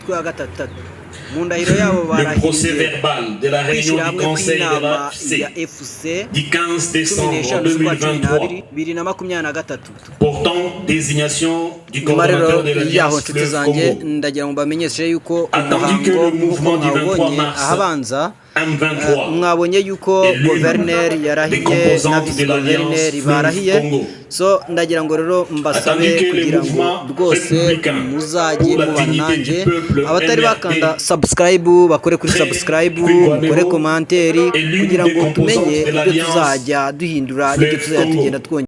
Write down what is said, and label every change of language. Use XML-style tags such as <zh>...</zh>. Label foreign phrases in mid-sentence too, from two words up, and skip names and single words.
<fr>Le procès verbal de la réunion du Conseil de la FC du 15 décembre 2023 portant désignation du coordonnateur de l'Alliance Fleuve Congo. Attendu que le mouvement du 23 mars M23</fr> <rw>mwabonye yuko guverineri yarahiye na visi guverineri barahiye, so ndagira ngo rero mbasabe kugira ngo rwose muzajye mubana nanjye, abatari bakanda subscribe bakore kuri subscribe, bakore komanteri kugira ngo tumenye ibyo tuzajya duhindura n'ibyo tuzajya tugenda twongera.</rw>